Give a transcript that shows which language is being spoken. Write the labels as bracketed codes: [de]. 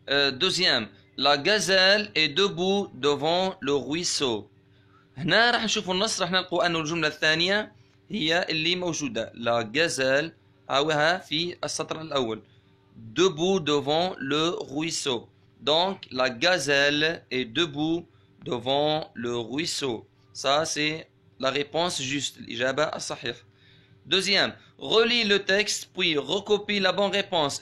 [fr] deuxième la gazelle est debout devant le ruisseau. [ar] هنا راح نشوفوا النص، راح نلقوا أنه الجملة الثانية هي اللي موجودة. [fr] la gazelle [ar] هاوها في السطر الأول، [fr] debout devant le ruisseau. donc la gazelle est debout devant le ruisseau. ça c'est la réponse juste، [ar] الإجابة الصحيحة. [fr] deuxième relis le texte puis recopie la bonne réponse.